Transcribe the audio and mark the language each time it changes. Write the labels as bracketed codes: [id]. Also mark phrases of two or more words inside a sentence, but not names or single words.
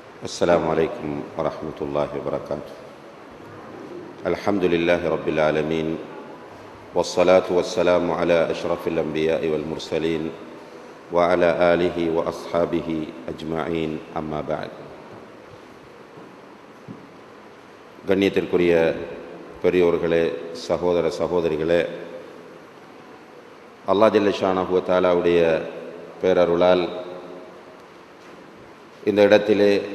[ar] السلام عليكم ورحمة الله وبركاته. الحمد لله رب العالمين، والصلاة والسلام على أشرف الأنبياء والمرسلين وعلى آله وأصحابه أجمعين. أما بعد. [ta] கண்ணியத்திற்குரிய பெரியோர்களே, சகோதர சகோதரிகளே, அல்லாஹ் [ar] جل شأنه وتعالى [ta] பேரருளால் இந்த இடத்திலே